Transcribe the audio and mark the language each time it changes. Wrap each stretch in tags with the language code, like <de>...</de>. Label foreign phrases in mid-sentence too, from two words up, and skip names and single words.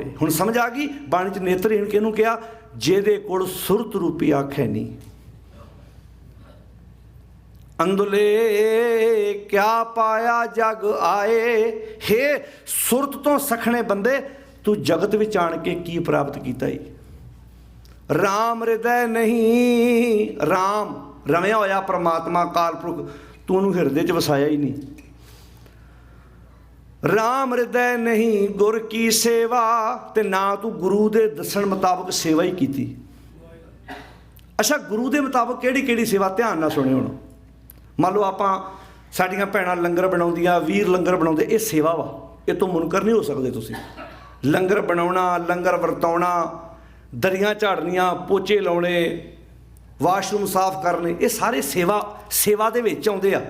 <pa>ਹੁਣ ਸਮਝ ਆ ਗਈ ਬਾਣੀ 'ਚ ਨੇਤਰਹੀਣ ਕਿਹਨੂੰ ਕਿਹਾ, ਜਿਹਦੇ ਕੋਲ ਸੁਰਤ ਰੂਪੀ ਅੱਖੇ ਨਹੀਂ। ਅੰਧੁਲੇ ਕਿਆ ਪਾਇਆ ਜਗ ਆਏ, ਹੇ ਸੁਰਤ ਤੋ ਸੱਖਣੇ ਬੰਦੇ ਤੂ ਜਗਤ ਵਿਚ ਆਣ ਕੇ ਕੀ ਪ੍ਰਾਪਤ ਕੀਤਾ ਹੀ। ਰਾਮ ਹਿਰਦੈ ਨਹੀਂ, ਰਾਮ ਰਮਿਆ ਹੋਇਆ ਪਰਮਾਤਮਾ ਕਾਲਪੁਰਖ, ਤੂ ਉਨ੍ਹਾਂ ਨੇ ਹਿਰਦੇ 'ਚ ਵਸਾਇਆ ਹੀ ਨਹੀਂ। ਰਾਮ ਹਿਰਦੈ ਨਹੀਂ ਗੁਰ ਕੀ ਸੇਵਾ, ਤੇ ਨਾ ਤੂ ਗੁਰੂ ਦੇ ਦੱਸਣ ਮੁਤਾਬਕ ਸੇਵਾ ਹੀ ਕੀ। ਅੱਛਾ ਗੁਰੂ ਦੇ ਮੁਤਾਬਕ ਕਿਹੜੀ ਕਿਹੜੀ ਸੇਵਾ, ਧਿਆਨ ਨਾ ਸੁਣੇ। ਹੁਣ ਮੰਨ ਲਓ ਆਪਾਂ ਸਾਡੀਆਂ ਭੈਣਾਂ ਲੰਗਰ ਬਣਾਉਂਦੀਆਂ, ਵੀਰ ਲੰਗਰ ਬਣਾਉਂਦੇ, ਯੇ ਸੇਵਾ ਵਾ, ਯੇ ਤੋ ਮੁਨਕਰ ਨਹੀਂ ਹੋ ਸਕਤੇ। ਤੁਸੀਂ ਲੰਗਰ ਬਣਾਉਣਾ, ਲੰਗਰ ਵਰਤਾਉਣਾ, ਦਰੀਆਂ ਝਾੜਨੀਆਂ, ਪੋਚੇ ਲਾਉਣੇ, ਵਾਸ਼ਰੂਮ ਸਾਫ਼ ਕਰਨੇ, ਯੇ ਸਾਰੇ ਸੇਵਾ ਸੇਵਾ ਦੇ ਵਿਚ ਆਉਂਦੇ ਆ।</pa>